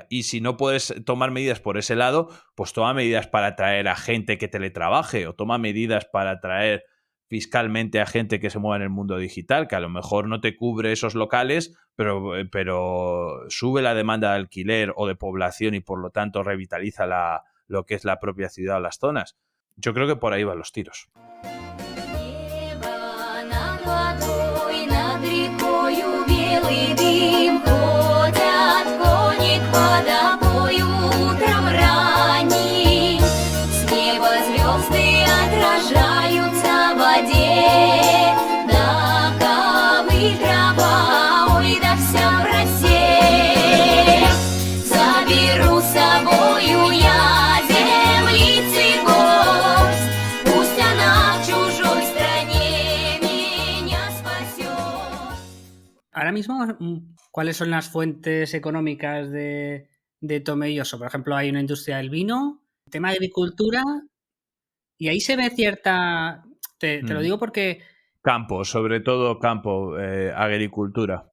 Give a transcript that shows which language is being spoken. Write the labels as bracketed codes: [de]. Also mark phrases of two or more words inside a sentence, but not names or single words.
[es] Y si no puedes tomar medidas por ese lado, pues toma medidas para atraer a gente que teletrabaje o toma medidas para atraer fiscalmente a gente que se mueva en el mundo digital, que a lo mejor no te cubre esos locales, pero sube la demanda de alquiler o de población y por lo tanto revitaliza lo que es la propia ciudad o las zonas. Yo creo que por ahí van los tiros. [ru] Белый дым ходят кони к водопою утром ранним. С неба звезды отражаются в воде. Да ковыль трава, ой, да вся в росе. Заберу с собою я землицы горсть. Пусть она в чужой стране меня спасет. [es] Ahora mismo, ¿cuáles son las fuentes económicas de Tomelloso? Por ejemplo, hay una industria del vino, tema de agricultura, y ahí se ve cierta... Te lo digo porque Campo, sobre todo campo, agricultura.